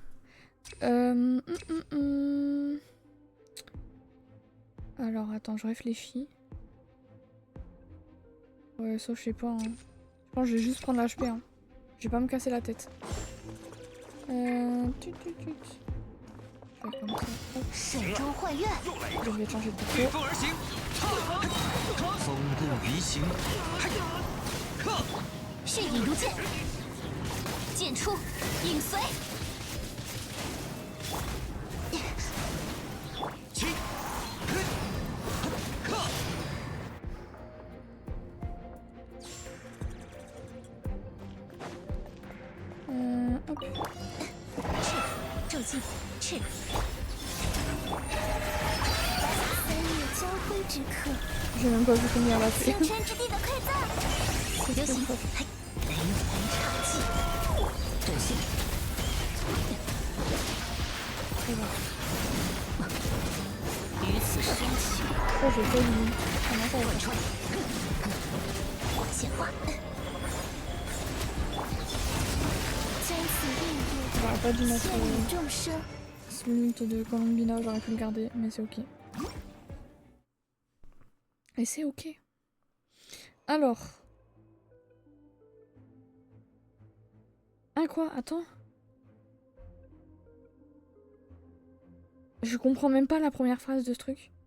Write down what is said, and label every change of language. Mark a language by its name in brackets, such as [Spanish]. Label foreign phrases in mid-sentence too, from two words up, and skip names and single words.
[French] Alors attends, je réfléchis. Ouais, ça je sais pas. Hein. Je pense que je vais juste prendre l'HP. Hein. Je vais pas me casser la tête. Je vais faire comme ça. Hop. Je vais changer de perso. [Chinese] 风步鱼行，血影如剑，剑出，影随。起， [French] hop. [Chinese] 骤进，赤。三月交辉之刻。 [French] J'ai même pas vu combien elle a fait. [Chinese] 星辰之地的馈赠。流行，雷魂插气，阵线。于此升起。这是飞鱼，可能在贯穿。显化。将此应验。 [French] J'aurais pas dû mettre [Chinese] 牵引众生。 [French] l'ult de Colombina, j'aurais pu le garder, mais c'est ok. Et c'est ok. Alors. Ah quoi? Attends. Je comprends même pas la première phrase de ce truc.